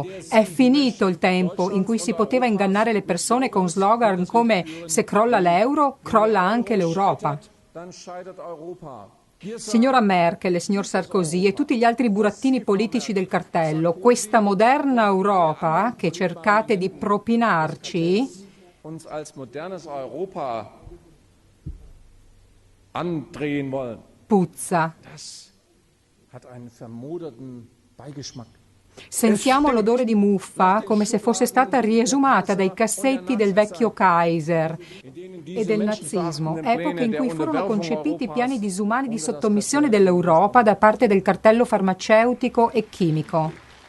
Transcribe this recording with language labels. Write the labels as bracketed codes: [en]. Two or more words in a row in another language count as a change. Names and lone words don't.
[it] È finito il tempo in cui si poteva ingannare le persone con slogan come «se crolla l'euro, crolla anche l'Europa». Signora Merkel e signor Sarkozy e tutti gli altri burattini politici del cartello, questa moderna Europa che cercate di propinarci [de] uns als modernes Europa andrehen wollen. [it] Puzza. [de] Das hat einen vermoderten Beigeschmack. [it] Sentiamo l'odore di muffa come se fosse stata riesumata dai cassetti del vecchio Kaiser e del nazismo, epoche in cui furono concepiti piani disumani di sottomissione dell'Europa da parte del cartello farmaceutico e chimico.